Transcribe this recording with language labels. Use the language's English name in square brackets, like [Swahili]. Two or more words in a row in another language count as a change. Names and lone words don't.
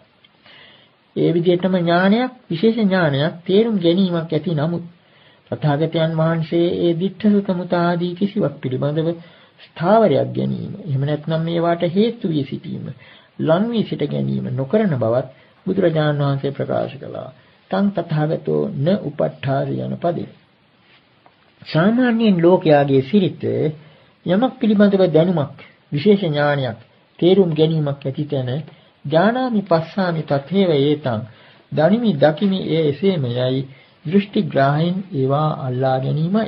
[Sinhala] ඒ විදිහටම ඥානයක් විශේෂ ඥානයක් තේරුම් ගැනීමක් ඇති නමුත් තථාගතයන් වහන්සේ ඒ [Pali] දිට්ඨ සුතමුත [Sinhala] ආදී කිසිවක් පිළිබඳව ස්ථාවරයක් ගැනීම එහෙම නැත්නම් මේවාට හේතු වී සිටීම ලං වී සිට ගැනීම නොකරන බවත් බුදුරජාණන් වහන්සේ ප්‍රකාශ කළා. [Pali] තං තථාගතෝ න උපට්ඨාසි [Sinhala] යන පදේ. සාමාන්‍යයෙන් ලෝකයාගේ සිරිත යමක් පිළිබඳව දැනුමක් විශේෂ ඥානයක් තේරුම් ගැනීමක් ඇති තැන [Pali] ඥානාමි පස්සාමි තථේව ඒතං [Sinhala] දනිමි දකිමි ඒ එසේම යයි දෘෂ්ටි ග්‍රහයෙන් ඒවා අල්ලා ගැනීමයි.